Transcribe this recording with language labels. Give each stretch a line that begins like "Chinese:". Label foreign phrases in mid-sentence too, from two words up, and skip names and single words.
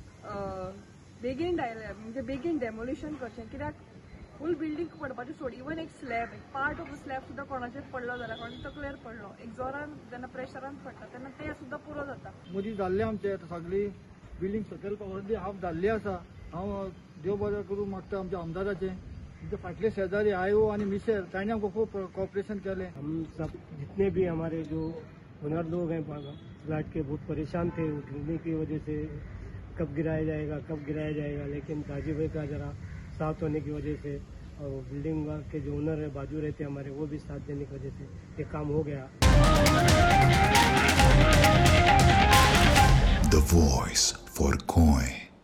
English: begin demolition
Konkani: करचें कित्याक
English: full building
Konkani: पडपाची सोड इवन एक स्लॅब एक
English: part of the slab
Konkani: सुद्दां कोणाचेर पडलो जाल्यार कोणाच्या तकलेर पडलो एक जोरान जेन्ना प्रेशरान पडटा तेन्ना ते सुद्दां पुरो जाता. मदीं जाल्लें आमचें सगळी बिल्डींग सकयल अर्दी हाफ जाल्ली आसा. हांव देव बरें करूं मागता आमच्या आमदाराचें आमचे फाटले शेजारी आयो आनी मिसेर तांणी आमकां खूब कॉपरेशन केलें.
Hindi: हम सब जितने भी हमारे जो ओनर लोग हैं फ्लैट के बहुत परेशान थे गिरने की वजह से कब गिराया जाएगा लेकिन गाजी भाई का जरा साथ होने की वजह से और बिल्डिंग के जो ओनर है बाजू रहते हमारे वो भी साथ देने की वजह से ये काम हो गया.
English: The voice for Coin.